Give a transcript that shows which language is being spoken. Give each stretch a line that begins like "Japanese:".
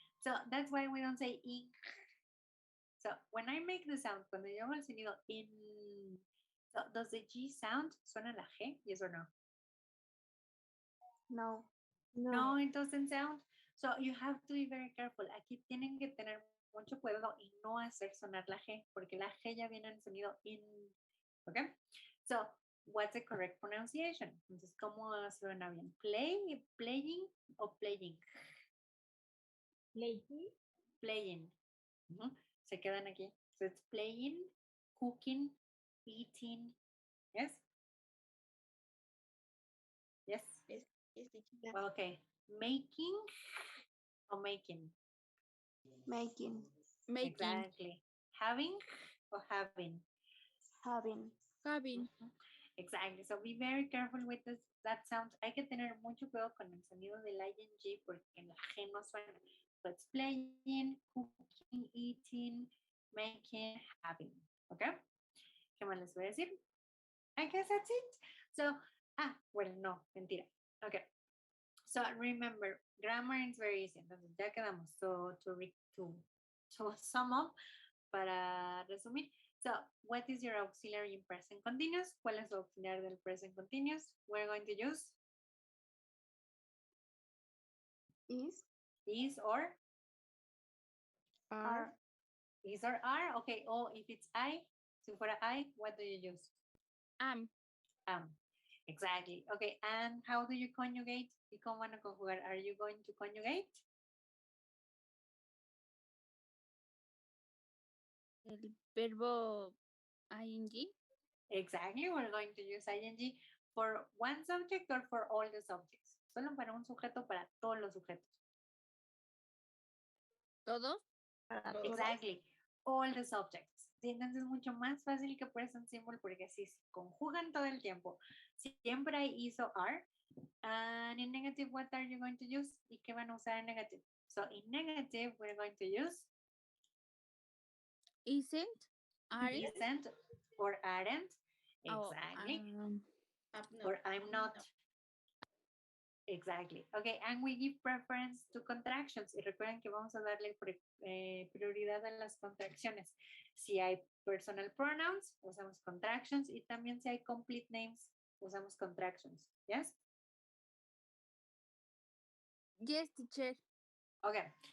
English: So that's why we don't say in. So when I make the sound,
Spanish: cuando yo hago el sonido in,
English: so does the G sound
Spanish: suena la G?
English: Yes or no? No. No, it doesn't sound. So you have to be very careful.
Spanish: Aquí tienen que tener mucho cuidado y no hacer sonar la G, porque la G ya viene en sonido in.
English: Okay? So, what's the correct pronunciation?
Spanish: Entonces, ¿cómo suena bien?
English: Playing o playing?
Spanish: Playing. Se quedan aquí.
English: So it's playing, cooking, eating. Yes? Yes? Yes, teacher. Okay. Making or making? Making. Exactly. Having or having? Having. Exactly. So be very careful with that sound.
Spanish: Hay que tener mucho cuidado con el sonido del ing porque la G no suena.
English: So it's playing, cooking, eating, making, having. Okay?
Spanish: ¿Qué más les voy a decir?
English: I guess that's it. So, well, no, mentira. Okay. So remember, grammar is very easy.
Spanish: Entonces ya quedamos.
English: So to sum up,
Spanish: para resumir.
English: So, what is your auxiliary in present continuous?
Spanish: ¿Cuál es su auxiliar del present continuous?
English: We're going to use is or Are. is or are. Okay. Oh, if it's I,
Spanish: si fuera
English: I, what do you use? Am. Exactly. Okay. And how do you conjugate?
Spanish: ¿Y cómo van a conjugar?
English: Are you going to conjugate?
Spanish: El verbo ing.
English: Exactly. We're going to use ing for one subject or for all the subjects.
Spanish: Solo para un sujeto, para todos los sujetos. ¿Todos?
English: Exactly. All the subjects.
Spanish: Sí, entonces es mucho más fácil que present simple porque así se conjugan todo el tiempo. Siempre hay is o are.
English: And in negative, what are you going to use?
Spanish: ¿Y qué van a usar en negative?
English: So in negative, we're going to use Isn't. Aren't. isn't or aren't. Oh, Exactly. Or I'm not. Exactly. Okay, and we give preference to contractions.
Spanish: Y recuerden que vamos a darle prioridad a las contracciones. Si hay personal pronouns, usamos contractions. Y también si hay complete names, usamos contractions.
English: Yes? Yes, teacher. Okay.